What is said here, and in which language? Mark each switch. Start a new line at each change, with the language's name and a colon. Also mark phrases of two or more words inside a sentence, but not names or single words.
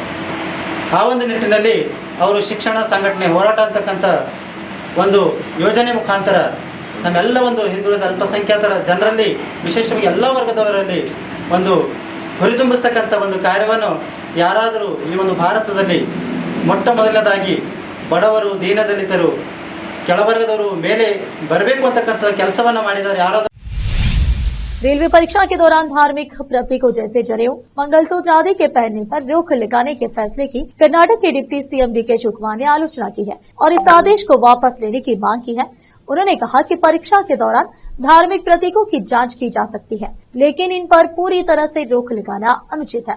Kannada: ಆ ಒಂದು ನಿಟ್ಟಿನಲ್ಲಿ ಅವರು ಶಿಕ್ಷಣ, ಸಂಘಟನೆ, ಹೋರಾಟ ಅಂತಕ್ಕಂಥ ಒಂದು ಯೋಜನೆ ಮುಖಾಂತರ ನಮ್ಮೆಲ್ಲ ಒಂದು ಹಿಂದುಳಿದ ಅಲ್ಪಸಂಖ್ಯಾತರ ಜನರಲ್ಲಿ, ವಿಶೇಷವಾಗಿ ಎಲ್ಲ ವರ್ಗದವರಲ್ಲಿ ಒಂದು ಹುರಿದುಂಬಿಸ್ತಕ್ಕಂಥ ಒಂದು ಕಾರ್ಯವನ್ನು ಯಾರಾದರೂ ಈ ಒಂದು ಭಾರತದಲ್ಲಿ ಮೊಟ್ಟ ಮೊದಲನೇದಾಗಿ ಬಡವರು, ದೀನದಲಿತರು, ಕೆಳವರ್ಗದವರು ಮೇಲೆ ಬರಬೇಕು ಅಂತಕ್ಕಂಥ ಕೆಲಸವನ್ನು ಮಾಡಿದ್ದಾರೆ ಯಾರಾದರೂ।
Hindi: रेलवे परीक्षा के दौरान धार्मिक प्रतीकों जैसे जनेऊ, मंगलसूत्र आदि के पहनने पर रोक लगाने के फैसले की कर्नाटक के डिप्टी CM DK शिवकुमार ने आलोचना की है और इस आदेश को वापस लेने की मांग की है। उन्होंने कहा कि परीक्षा के दौरान धार्मिक प्रतीकों की जांच की जा सकती है, लेकिन इन पर पूरी तरह से रोक लगाना अनुचित है।